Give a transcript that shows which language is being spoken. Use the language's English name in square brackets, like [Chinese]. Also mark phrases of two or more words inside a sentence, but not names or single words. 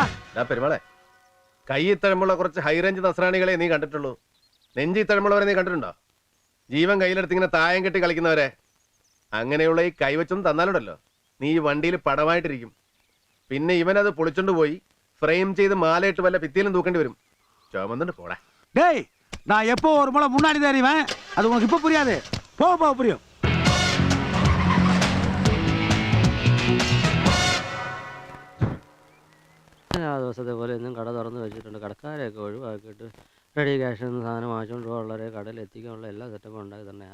[Malayalam] പെരുമാളെ, കയ്യിൽ തഴമ്പുള്ള കുറച്ച് ഹൈറേഞ്ച് നസ്രാണികളെ നീ കണ്ടിട്ടുള്ളൂ. നെഞ്ചി തഴമ്പുള്ളവരെ നീ കണ്ടിട്ടുണ്ടോ? ജീവൻ കയ്യിലെടുത്ത് ഇങ്ങനെ തായം കെട്ടി കളിക്കുന്നവരെ. അങ്ങനെയുള്ള ഈ കൈവച്ചൊന്നും തന്നാലുണ്ടല്ലോ, നീ ഈ വണ്ടിയിൽ പടമായിട്ടിരിക്കും. പിന്നെ ഇവനത് പൊളിച്ചോണ്ട് പോയി ഫ്രെയിം ചെയ്ത് മാലയിട്ട് വല്ല ഭിത്തിയിലും തൂക്കേണ്ടി വരും. ചുമന്നിട്ട് പോടാ. [Tamil] டேய், நான் எப்போ ஒரு முளை முன்னாடி தெரியுவேன். அது உனக்கு இப்ப புரியாது. போ போ புரியும். [Malayalam] ആ ദിവസത്തെ പോലെ ഇന്നും കട തുറന്ന് വെച്ചിട്ടുണ്ട്. കടക്കാരെയൊക്കെ ഒഴിവാക്കിയിട്ട് [English] ready cash [Malayalam] എന്ന സാധനം വാങ്ങിച്ചുകൊണ്ട് ഉള്ളവരെ കടയിൽ എത്തിക്കാനുള്ള എല്ലാ സെറ്റപ്പും ഉണ്ടാക്കി തന്നെ.